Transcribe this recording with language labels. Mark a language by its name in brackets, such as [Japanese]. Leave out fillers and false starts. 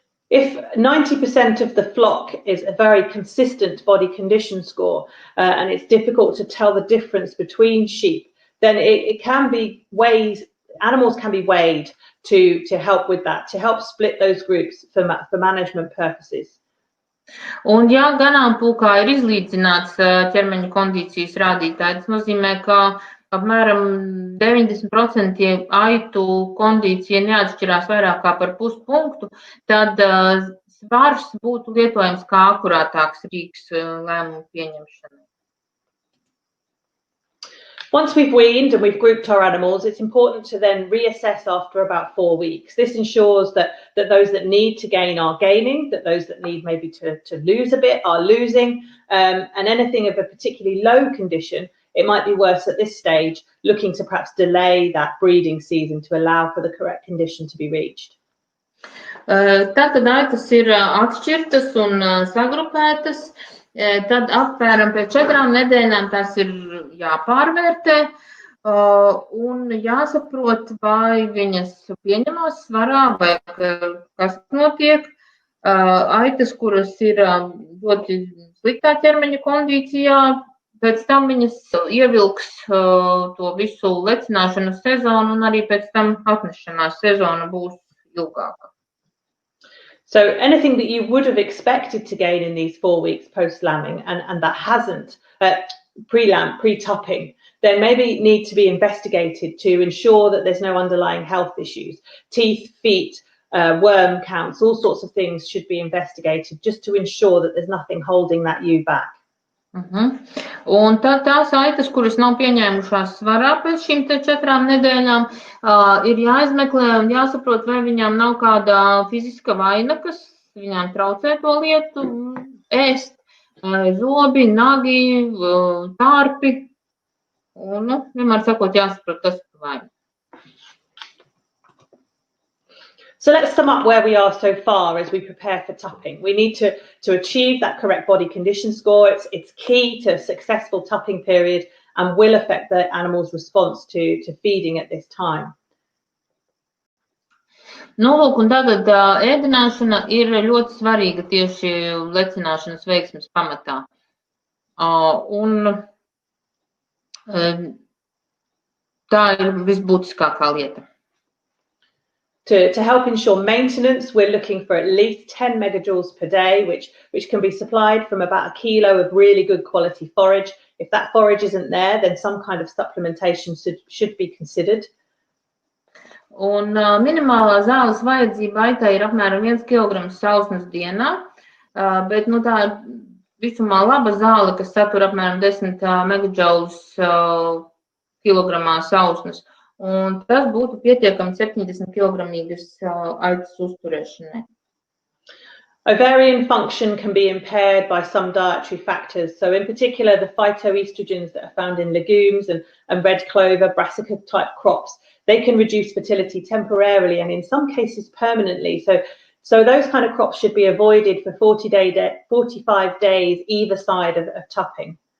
[English] If 90% of the flock is a very consistent body condition score and it's difficult to tell the difference between sheep, then it can be ways, animals can be weighed to help with that, to help split those groups for management purposes. [Latvian] Un ja ganāmpulkā ir izlīdzināts ķermeņa kondīcijas rādītāji, tas nozīmē, ka apmēram 90% aitu kondīcija neatšķirās vairāk kā par puspunktu, tad svars būtu lietojams kā akurātāks rīks lēmumu pieņemšanai. [English] Once we've weaned and we've grouped our animals, it's important to then reassess after about 4 weeks. This ensures that those that need to gain are gaining, that those that need maybe to lose a bit are losing, and anything of a particularly low condition, it might be worse at this stage, looking to perhaps delay that breeding season to allow for the correct condition to be reached. [Latvian] Tātad aitas ir atšķirtas un sagrupētas, tad apmēram pēc 4 nedēļām tās ir jāpārvērtē un jāsaprot, vai viņas pieņemās svarā vai kas notiek. Aitas, kuras ir ļoti sliktā ķermeņa kondīcijā, pēc tam viņas ievilks to visu lecināšanas sezonu un arī pēc tam atnešanās sezona būs ilgāka. [English] So anything that you would have expected to gain in these 4 weeks post-lambing and that hasn't pre-lamb, pre-tupping, then maybe need to be investigated to ensure that there's no underlying health issues. Teeth, feet, worm counts, all sorts of things should be investigated just to ensure that there's nothing holding that ewe back. [Latvian] Un tad tās aitas, kuras nav pieņēmušās svarā pēc šīm 4 nedēļām, ir jāizmeklē un jāsaprot, vai viņām nav kāda fiziska vaina, kas viņām traucē to lietu ēst, zobi, nagi, tārpi, un vienmēr sakot, jāsaprot tas vaina. [English] So let's sum up where we are so far as we prepare for tupping. We need to achieve that correct body condition score. It's key to a successful tupping period and will affect the animal's response to feeding at this time. [Latvian] Nu, lūk, un tagad ēdināšana ir ļoti svarīga tieši lecināšanas veiksmes pamatā. Un tā ir visbūtiskākā lieta. [English] To help ensure maintenance, we're looking for at least 10 megajoules per day, which can be supplied from about a kilo of really good quality forage. If that forage isn't there, then some kind of supplementation should be considered. [Latvian] Un minimālā zāles vajadzība aitai ir apmēram 1 kg sausnes dienā, bet nu, tā ir visumā laba zāle, kas satur apmēram 10 megajoules kilogramā sausnes. Un tas būtu pietiekami 70 kilogramīgas aitas uzturēšanai. [English] Ovarian function can be impaired by some dietary factors. So in particular, the phytoestrogens that are found in legumes and red clover, brassica type crops, they can reduce fertility temporarily and in some cases permanently. So those kind of crops should be avoided for 45 days either side of tupping.